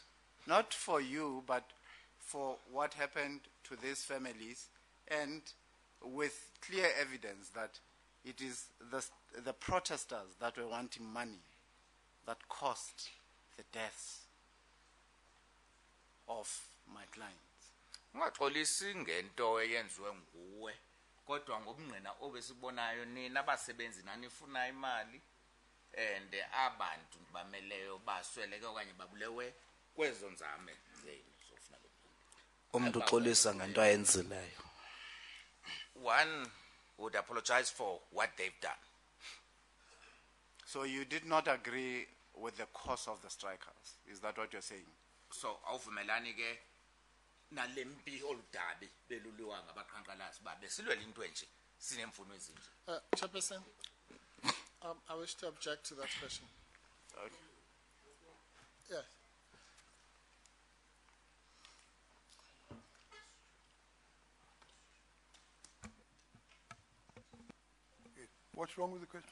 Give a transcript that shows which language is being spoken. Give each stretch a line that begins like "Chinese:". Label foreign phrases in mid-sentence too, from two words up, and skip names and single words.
English: Not for you, but for what happened to these families, and with clear evidence that it is the protesters that were wanting money that caused the deaths of my clients.
Xhosa: Ungaxolisi ngento eyenziwe nguwe kodwa ngobungqina obesibonayo nina abasebenzi nanifuna imali and abantu bameleyo basweleke okanye babulewe kwezo nzame zenu zofuna lo umuntu uxolisa ngento ayenzileyo.
English: One would apologize for what they've done. So you did not agree with the cause of the strikers. Is that what you're saying?
Xhosa: So awuvumelani ke nalempi oludabi beluliwa ngabaqhankqalazi babe silwela into enje sinemfuno ezinje.
English: Chairperson, I wish to object to that question. Okay. Yes. What's wrong with the question?